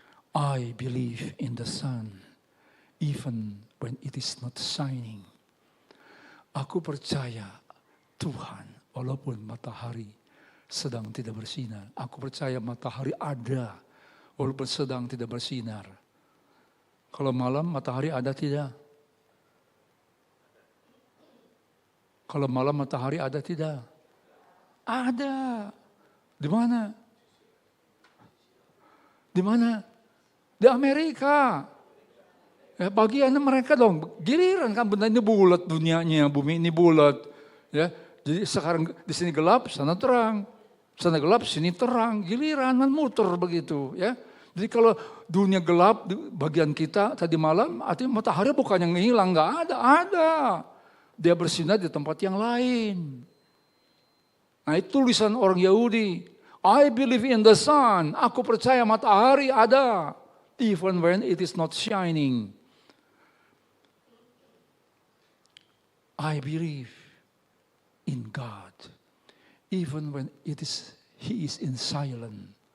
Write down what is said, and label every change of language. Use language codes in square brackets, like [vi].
[en] I believe in the sun, even when it is not shining. [id] Aku percaya Tuhan, walaupun matahari sedang tidak bersinar. Aku percaya matahari ada, walaupun sedang tidak bersinar. Kalau malam matahari ada tidak? Kalau malam matahari ada tidak? Ada. Di mana? Di mana? Di Amerika. Ya, bagian mereka dong. Giliran kan benda ini bulat dunianya, bumi ini bulat. Ya, jadi sekarang di sini gelap, sana terang. Sana gelap, sini terang. Giliran muter begitu. Ya. Jadi kalau dunia gelap di bagian kita tadi malam, artinya matahari bukan yang hilang, nggak ada, ada. Dia bersinar di tempat yang lain. Nah itu tulisan orang Yahudi. [en] I believe in the sun. [id] Aku percaya matahari ada. [en] Even when it is not shining. I believe in God. Even when He is in silence.